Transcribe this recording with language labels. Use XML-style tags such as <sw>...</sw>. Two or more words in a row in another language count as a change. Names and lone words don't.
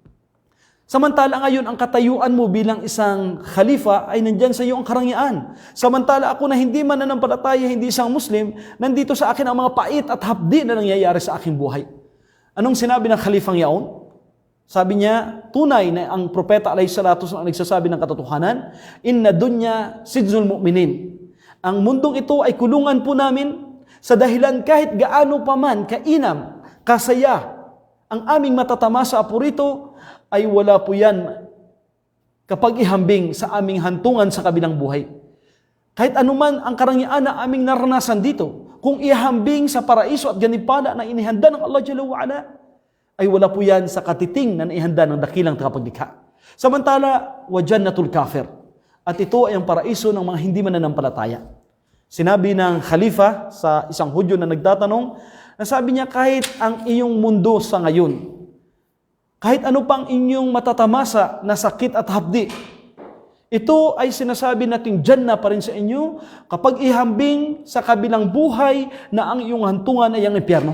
<tl>Samantala ngayon, ang katayuan mo bilang isang khalifa ay nandyan sa iyo ang karangyaan. Samantala ako na hindi mananampalataya, hindi isang Muslim, nandito sa akin ang mga pait at hapdi na nangyayari sa aking buhay. Anong sinabi ng khalifang yaon? Sabi niya, tunay na ang propeta</tl> <ar>عليه الصلاة والسلام</ar> <tl>ang nagsasabi ng katotohanan,</tl> <ar>إن الدنيا سجن المؤمنين.</ar> <tl>Ang mundong ito ay kulungan po namin sa dahilan kahit gaano pa man kainam, kasaya, ang aming matatamasa po rito, ay wala po yan kapag ihambing sa aming hantungan sa kabilang buhay. Kahit anuman ang karangyaan na aming naranasan dito, kung ihambing sa paraiso at ganipala na inihanda ng Allah</tl> <ar>جل وعلا,</ar> <tl>ay wala po yan sa katiting na naihanda ng dakilang tagapaglikha. Samantala,</tl> <ar>وجنة الكافر.</ar> <tl>At ito ay ang paraiso ng mga hindi mananampalataya. Sinabi ng khalifa sa isang Hudyo na nagtatanong, na sabi niya kahit ang iyong mundo sa ngayon, kahit ano pang inyong matatamasa na sakit at hapdi, ito ay sinasabi nating Jannah pa rin sa inyo kapag ihambing sa kabilang buhay na ang iyong hantungan ay ang impyerno.</tl>